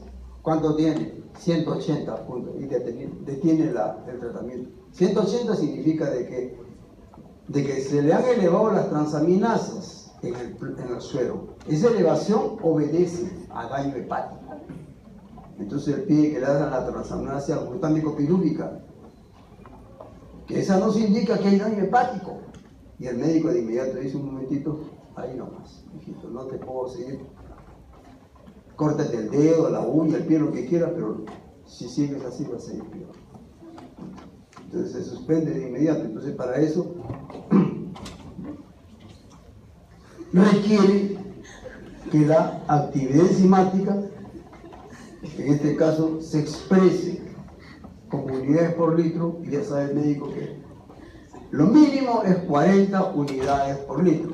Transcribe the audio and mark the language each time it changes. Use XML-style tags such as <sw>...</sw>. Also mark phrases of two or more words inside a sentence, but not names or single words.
<es>¿Cuánto tiene? 180 puntos. Y detiene el tratamiento. 180 significa de que se le han elevado las transaminasas en el suero. Esa elevación obedece a daño hepático. Entonces él pide que le hagan la transaminasa glutámico pirúvica, que esa nos indica que hay daño hepático. Y el médico de inmediato dice, un momentito, ahí nomás, hijito, no te puedo seguir. Córtate el dedo, la uña, el pie, lo que quieras, pero si sigues así va a seguir peor. Entonces se suspende de inmediato. Entonces para eso requiere que la actividad enzimática, en este caso, se exprese como unidades por litro, y ya sabe el médico que lo mínimo es 40 unidades por litro.</es>